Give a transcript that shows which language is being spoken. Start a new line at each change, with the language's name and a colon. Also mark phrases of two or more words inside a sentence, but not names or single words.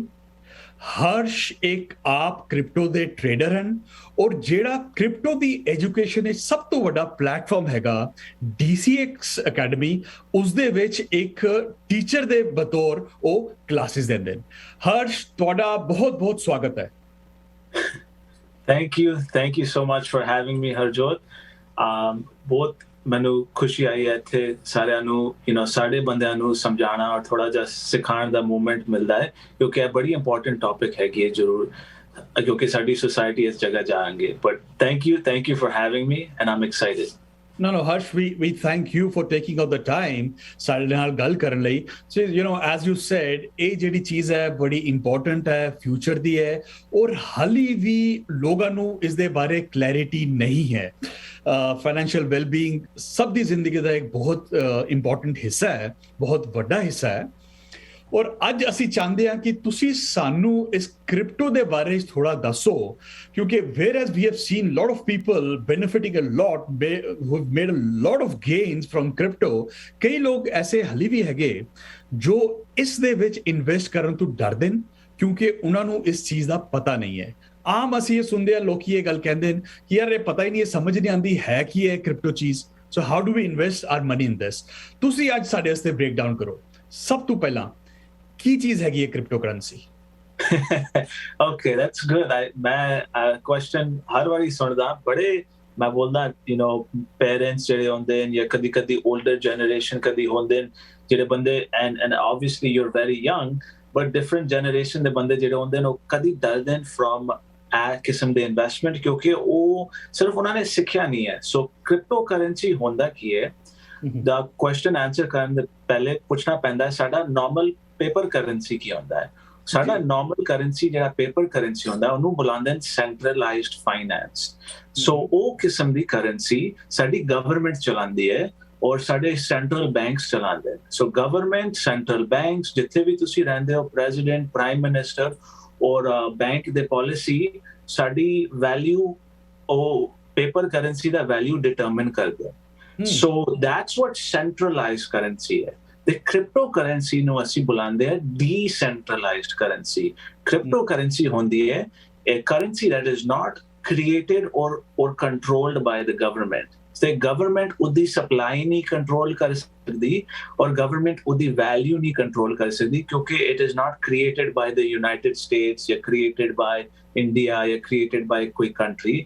Punjabi: ਹਰਸ਼ ਇੱਕ ਆਪ ਕ੍ਰਿਪਟੋ ਦੇ ਟ੍ਰੇਡਰ ਹਨ ਔਰ ਜਿਹੜਾ ਕ੍ਰਿਪਟੋ ਦੀ ਐਜੂਕੇਸ਼ਨ ਵਿੱਚ ਸਭ ਤੋਂ ਵੱਡਾ ਪਲੇਟਫਾਰਮ ਹੈਗਾ Dcx Academy, ਉਸ ਦੇ ਵਿੱਚ ਇੱਕ ਟੀਚਰ ਦੇ ਬਤੌਰ ਉਹ ਕਲਾਸਿਸ ਦਿੰਦੇ ਨੇ। ਹਰਸ਼, ਤੁਹਾਡਾ ਬਹੁਤ-ਬਹੁਤ ਸਵਾਗਤ ਹੈ।
English: Thank you so much for having me, Harjot.
Punjabi: ਬਹੁਤ ਮੈਨੂੰ ਖੁਸ਼ੀ ਆਈ ਹੈ ਇੱਥੇ ਸਾਰਿਆਂ ਨੂੰ ਸਾਡੇ ਬੰਦਿਆਂ ਨੂੰ ਸਮਝਾਉਣਾ ਔਰ ਥੋੜਾ ਜਿਹਾ ਸਿਖਾਉਣ ਦਾ ਮੂਵਮੈਂਟ ਮਿਲਦਾ ਹੈ, ਕਿਉਂਕਿ ਇਹ ਬੜੀ
English: important topic
Punjabi: ਹੈਗੀ ਹੈ ਜ਼ਰੂਰ, ਕਿਉਂਕਿ ਸਾਡੀ ਸੋਸਾਇਟੀ ਇਸ ਜਗ੍ਹਾ ਜਾਣਗੇ।
English: but thank you for having me and I'm excited. No, Harsh, we thank you for taking out the time
Punjabi: ਸਾਡੇ ਨਾਲ ਗੱਲ ਕਰਨ ਲਈ।
English: So, as you said,
Punjabi: ਇਹ ਜਿਹੜੀ ਚੀਜ਼ ਹੈ ਬੜੀ ਇੰਪੋਰਟੈਂਟ ਹੈ, ਫਿਊਚਰ ਦੀ ਹੈ ਔਰ ਹਾਲੀ ਵੀ ਲੋਕਾਂ ਨੂੰ ਇਸ ਦੇ ਬਾਰੇ ਕਲੈਰਿਟੀ ਨਹੀਂ ਹੈ।
English: financial wellbeing
Punjabi: ਸਭ ਦੀ ਜ਼ਿੰਦਗੀ ਦਾ ਇੱਕ ਬਹੁਤ ਇੰਪੋਰਟੈਂਟ ਹਿੱਸਾ ਹੈ, ਬਹੁਤ ਵੱਡਾ ਹਿੱਸਾ ਹੈ। ਔਰ ਅੱਜ ਅਸੀਂ ਚਾਹੁੰਦੇ ਹਾਂ ਕਿ ਤੁਸੀਂ ਸਾਨੂੰ ਇਸ ਕ੍ਰਿਪਟੋ ਦੇ ਬਾਰੇ ਥੋੜਾ ਦੱਸੋ, ਕਿਉਂਕਿ
English: whereas we have seen lot of people benefiting a lot, who've made a lot of gains from crypto,
Punjabi: ਕਈ ਲੋਕ ਐਸੇ ਹਲੀ ਵੀ ਹੈਗੇ ਜੋ ਇਸ ਦੇ ਵਿੱਚ ਇਨਵੈਸਟ ਕਰਨ ਤੋਂ ਡਰਦੇ ਨੇ ਕਿਉਂਕਿ ਉਹਨਾਂ ਨੂੰ ਇਸ ਚੀਜ਼ ਦਾ ਪਤਾ ਨਹੀਂ ਹੈ। ਆਮ ਅਸੀਂ ਇਹ ਸੁਣਦੇ ਹਾਂ, ਲੋਕੀ ਇਹ ਗੱਲ ਕਹਿੰਦੇ ਨੇ ਕਿ ਯਾਰ ਇਹ ਪਤਾ ਹੀ ਨਹੀਂ, ਇਹ ਸਮਝ ਨਹੀਂ ਆਉਂਦੀ ਹੈ ਕੀ ਹੈ ਕ੍ਰਿਪਟੋ ਚੀਜ਼।
English: so how do we invest our money in this?
Punjabi: ਤੁਸੀਂ ਅੱਜ ਸਾਡੇ ਵਾਸਤੇ
English: break down ਕਰੋ।
Punjabi: ਸਭ ਤੋਂ ਪਹਿਲਾਂ ਕੀ ਚੀਜ਼ ਹੈਗੀ ਹੈ
English: crypto currency? Okay, that's good.
Punjabi: ਮੈਂ question ਹਰ ਵਾਰੀ ਸੁਣਦਾ, ਬੜੇ ਮੈਂ ਬੋਲਦਾ ਪੇਰੈਂਟਸ ਜਿਹੜੇ ਹੁੰਦੇ ਨੇ ਜਾਂ ਕਦੀ
English: older generation
Punjabi: ਕਦੀ ਹੁੰਦੇ ਨੇ ਜਿਹੜੇ ਬੰਦੇ
English: and obviously you're very young, but different generation
Punjabi: ਦੇ ਬੰਦੇ ਜਿਹੜੇ ਹੁੰਦੇ ਨੇ ਉਹ ਕਦੀ ਡਰਦੇ ਨੇ from ਇਹ ਕਿਸਮ ਦੇ ਇਨਵੈਸਟਮੈਂਟ, ਕਿਉਂਕਿ ਉਹ ਸਿਰਫ ਉਹਨਾਂ ਨੇ ਸਿੱਖਿਆ ਨਹੀਂ ਹੈ। ਸੋ
English: crypto currency
Punjabi: ਹੁੰਦਾ ਕੀ ਹੈ? ਦਾ
English: question answer
Punjabi: ਕਰਨ ਦੇ ਪਹਿਲੇ ਪੁੱਛਣਾ ਪੈਂਦਾ ਸਾਡਾ
English: normal paper currency
Punjabi: ਕੀ ਹੁੰਦਾ ਹੈ। ਸਾਡਾ
English: normal currency
Punjabi: ਜਿਹੜਾ
English: paper currency
Punjabi: ਹੁੰਦਾ ਉਹਨੂੰ ਬੁਲਾਉਂਦੇ ਨੇ
English: centralized finance.
Punjabi: ਸੋ ਉਹ ਕਿਸਮ ਦੀ ਕਰੰਸੀ ਸਾਡੀ ਗਵਰਨਮੈਂਟ ਚਲਾਉਂਦੀ ਹੈ ਔਰ ਸਾਡੇ
English: central banks
Punjabi: ਚਲਾਉਂਦੇ ਨੇ।
English: so government, central banks,
Punjabi: ਜਿੱਥੇ ਵੀ ਤੁਸੀਂ ਰਹਿੰਦੇ ਹੋ,
English: president, prime minister
Punjabi: ਔਰ ਬੈਂਕ ਦੇ ਪਾਲਿਸੀ ਸਾਡੀ ਵੈਲਿਊ, ਉਹ
English: paper currency
Punjabi: ਦਾ
English: value determine
Punjabi: ਕਰਦੇ।
English: So that's what centralized currency ਹੈ।
Punjabi: ਤੇ
English: crypto currency
Punjabi: ਨੂੰ ਅਸੀਂ ਬੁਲਾਉਂਦੇ ਹਾਂ
English: decentralized currency। crypto currency
Punjabi: ਹੁੰਦੀ ਹੈ
English: a currency that is not created or controlled by the government।
Punjabi: ਤੇ ਗਵਰਨਮੈਂਟ ਉਹਦੀ ਸਪਲਾਈ ਨਹੀਂ ਕੰਟਰੋਲ ਕਰ ਸਕਦੀ ਔਰ ਗਵਰਨਮੈਂਟ ਉਹਦੀ ਵੈਲਿਊ ਨਹੀਂ ਕੰਟਰੋਲ ਕਰ ਸਕਦੀ, ਕਿਉਂਕਿ
English: it is not created by the United States
Punjabi: ਜਾਂ
English: created by India
Punjabi: ਜਾਂ
English: created by
Punjabi: ਕੋਈ country।